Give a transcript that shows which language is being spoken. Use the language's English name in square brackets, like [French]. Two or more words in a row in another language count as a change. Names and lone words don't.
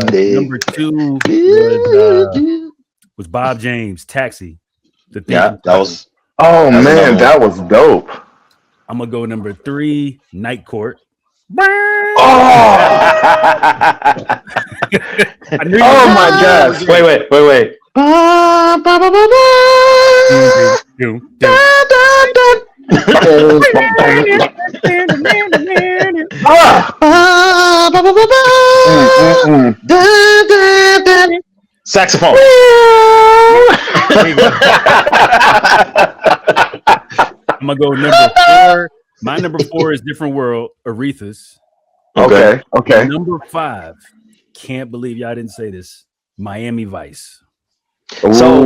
[English] Number 2 was Bob James, Taxi. That was. Oh man, that was dope. I'm gonna go number 3, Night Court. Oh, I knew Oh my gosh! Wait. Ba, ba, ba, ba, ba. Saxophone. I'm gonna go number 4. My number 4 is Different World, Aretha's. Okay. Number 5. Can't believe y'all didn't say this. Miami Vice. So,